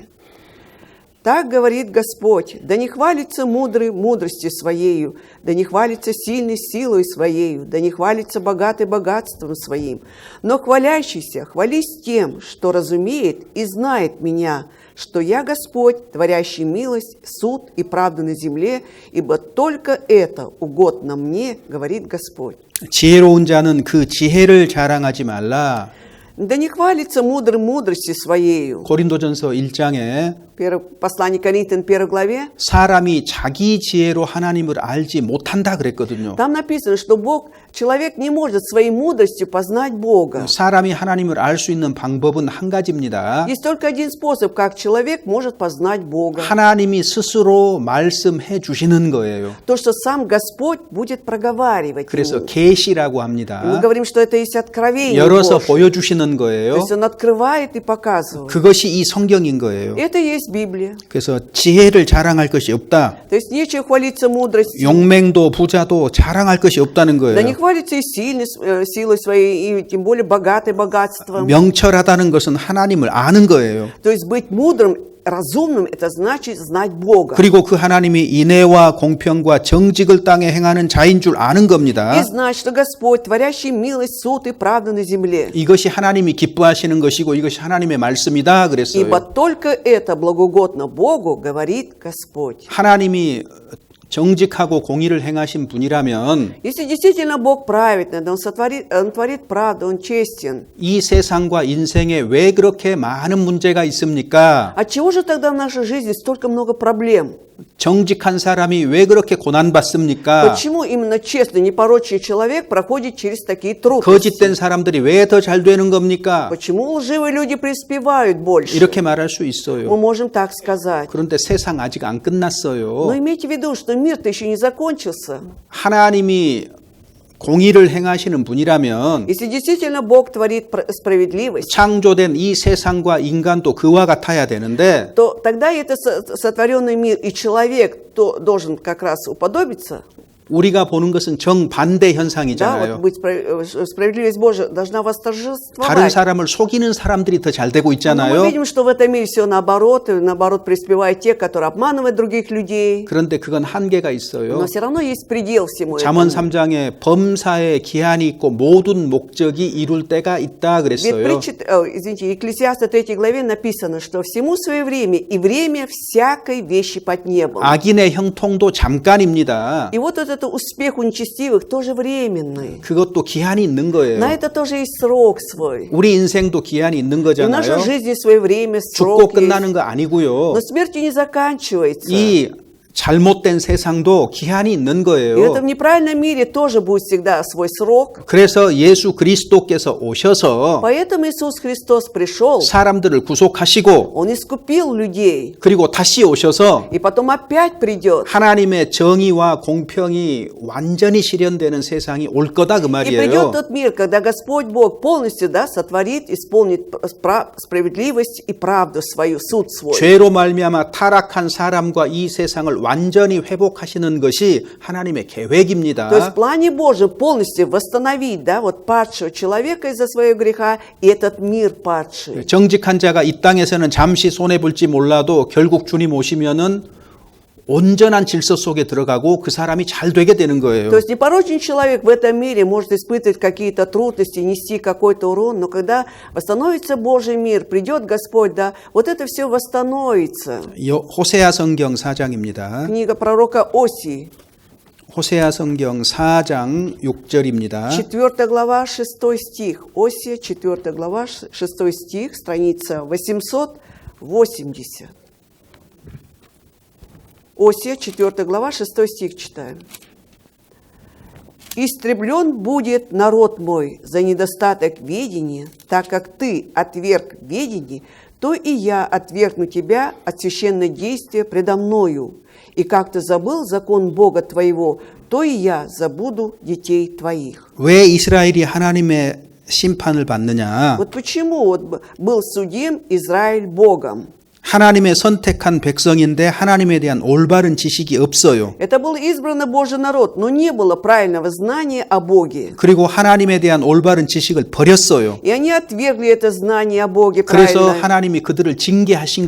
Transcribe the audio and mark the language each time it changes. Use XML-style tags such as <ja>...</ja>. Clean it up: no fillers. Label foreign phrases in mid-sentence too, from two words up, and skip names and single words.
<ru>Так говорит Господь: да не хвалится мудрый мудростью своею, да не хвалится сильный силой своею, да не хвалится богатый богатством своим, но хвалящийся хвались тем, что разумеет и знает меня, что я Господь, творящий милость, суд и правду на земле, ибо только это угодно мне, говорит Господь.</ru> <ko>지혜로운 자는 그 지혜를 자랑하지 말라.</ko> <ru>Да не хвалится мудрый мудростью своею.</ru> <ko>고린도전서 1장에</ko> <ru>Послание Коринфянам 1 главе,</ru> <ko>사람이 자기 지혜로 하나님을 알지 못한다 그랬거든요.</ko> <ru>там написано, что человек не может своей мудростью познать Бога.</ru> <ko>사람이 하나님을 알 수 있는 방법은 한 가지입니다.</ko> <ru>Есть только один способ, как человек может познать Бога.</ru> <ko>하나님이 스스로 말씀해 주시는 거예요.</ko> <ru>То, что сам Господь будет проговаривать</ru> <ko>그래서</ko> <ru>ему.</ru> <ko>계시라고</ko> <ru>Мы</ru> <ko>합니다.</ko> <ru>говорим, что это есть откровение</ru> <ko>열어서</ko> <ru>Божье.</ru> <ko>보여주시는</ko> <ru>То</ru> <ko>거예요.</ko> <ru>есть Он открывает и показывает.</ru> <ko>그것이 이 성경인 거예요.</ko> <ru>Это есть Библия.</ru> <ko>그래서 지혜를 자랑할 것이 없다.</ko> <ru>То есть нечего хвалиться мудростью.</ru> <ko>용맹도 부자도 자랑할 것이 없다는</ko> <ru>Да не</ru> <ko>거예요.</ko> <ru>хвалиться и силой своей, и тем более богатой богатством.</ru> <ko>명철하다는 것은 하나님을 아는 거예요.</ko> <ru>То есть быть мудрым, разумным, это значит знать Бога.</ru> <ko>그리고 그 하나님이 인애와 공평과 정직을 땅에 행하는 자인 줄 아는</ko> <ru>И</ru> <ko>겁니다.</ko> <ru>знать, что Господь, творящий милость, суд и правду на земле.</ru> <ko>이것이 하나님이 기뻐하시는 것이고 이것이 하나님의 말씀이다 그랬어요.</ko> <ru>Ибо только это благоугодно Богу, говорит Господь.</ru> <ko>하나님이 정직하고 공의를 행하신 분이라면</ko> <ru>Если действительно Бог праведный, да Он творит правду, Он честен,</ru> <ko>이 세상과 인생에 왜 그렇게 많은 문제가 있습니까?</ko> <ru>отчего же тогда в нашей жизни столько много проблем?</ru> <ko>정직한 사람이 왜 그렇게 고난받습니까?</ko> <ru>Почему именно честный, непорочный человек проходит через такие трудности?</ru> <ko>거짓된 사람들이 왜 더 잘 되는 겁니까?</ko> <ru>Почему лживые люди преуспевают больше?</ru> <ko>이렇게 말할 수</ko> <ru>Мы</ru> <ko>있어요.</ko> <ru>можем так сказать.</ru> <ko>그런데 세상 아직 안</ko> <ru>Но</ru> <ko>끝났어요.</ko> <ru>имейте в виду, что мир-то еще не закончился.</ru> <ko>하나님이 공의를 행하시는 분이라면</ko> <ru>Если действительно Бог творит справедливость,</ru> <ko>창조된 이 세상과 인간도 그와 같아야 되는데</ko> <ru>то тогда это сотворенный мир и человек то должен как раз уподобиться.</ru> <ko>우리가 보는 것은 정반대</ko> <ru>Да,</ru> <ko>현상이잖아요.</ko> <ru>вот быть справедливость Божия должна</ru> <ko>다른</ko> <ru>восторжествовать.</ru> <ko>사람을 속이는 사람들이 더 잘 되고</ko> <ru>Но мы</ru> <ko>있잖아요.</ko> <ru>видим, что в этом мире все наоборот, и наоборот преуспевают те, которые обманывают других людей.</ru> <ko>그런데 그건 한계가 있어요.</ko> <ru>Но все равно есть предел всему</ru> <ko>잠언</ko> <ru>этому.</ru> <ko>3장에 범사에 기한이 있고 모든 목적이 이룰 때가 있다</ko> <ru>Ведь</ru> <ko>그랬어요.</ko> <ru>извините, Екклесиаста 3 главе написано, что всему свое время, и время всякой вещи под небом.</ru> <ko>악인의 형통도 잠깐입니다.</ko> <ru>И вот этот успех у нечестивых тоже временный.</ru> <ko>그것도 기한이 있는</ko> <ru>На</ru> <ko>거예요.</ko> <ru>это тоже есть срок свой.</ru> <ko>우리 인생도 기한이 있는</ko> <ru>И в нашей</ru> <ko>거잖아요.</ko> <ru>жизни свое время,</ru> <ko>죽고</ko> <ru>срок есть.</ru> <ko>끝나는 거 아니고요.</ko> <ru>Но смертью не заканчивается.</ru> <ko>이 잘못된 세상도 기한이 있는</ko> <ru>И в</ru> <ko>거예요.</ko> <ru>этом неправильном мире тоже будет всегда свой срок.</ru> <ko>그래서 예수 그리스도께서 오셔서</ko> <ru>Поэтому Иисус Христос пришел,</ru> <ko>사람들을 구속하시고</ko> <ru>Он искупил людей.</ru> <ko>그리고 다시 오셔서</ko> <ru>И потом опять придет.</ru> <ko>하나님의 정의와 공평이 완전히 실현되는 세상이 올 거다 그</ko> <ru>И придет</ru> <ko>말이에요.</ko> <ru>тот мир, когда Господь Бог полностью сотворит, исполнит справедливость и правду свою, суд свой.</ru> <ko>죄로 말미암아 타락한 사람과 이 세상을 완전히 회복하시는 것이 하나님의</ko> <ru>То есть</ru> <ko>계획입니다.</ko> <ru>в плане Божьем полностью восстановить, да, вот падшего человека из-за своего греха и этот мир падший.</ru> <ko>정직한 자가 이 땅에서는 잠시 손해 볼지 몰라도 결국 주님 오시면은 온전한 질서 속에 들어가고 그 사람이 잘 되게 되는 거예요.</ko> <ru>То есть непорочный человек в этом мире может испытывать какие-то трудности, нести какой-то урон, но когда восстановится Божий мир, придет Господь, да, вот это все восстановится.</ru> <ko>호세아 성경 4장입니다.</ko> <ru>Книга пророка Осии,</ru> <ko>호세아 성경 4장 6절입니다.</ko> <ru>4 глава, 6 стих. Осия, 4 глава, 6 стих, страница 880. Осия, 4 глава, 6 стих читаем. «Истреблен будет народ мой за недостаток ведения, так как ты отверг ведение, то и я отвергну тебя от священнодействия предо мною. И как ты забыл закон Бога твоего, то и я забуду детей твоих».</ru> <ko>왜 이스라엘이 하나님의 심판을 받느냐?</ko> <ru>Вот почему вот был судим Израиль Богом.</ru> <ko>하나님의 선택한 백성인데 하나님에 대한 올바른 지식이 없어요.</ko> <ru>Это был избранный Божий народ, но не было правильного знания о Боге.</ru> <ko>그리고 하나님에 대한 올바른 지식을 버렸어요.</ko> <ru>И они отвергли это знание о Боге</ru> <ko>그래서</ko> <ru>правильно.</ru> <ko>하나님이 그들을 징계하신</ko>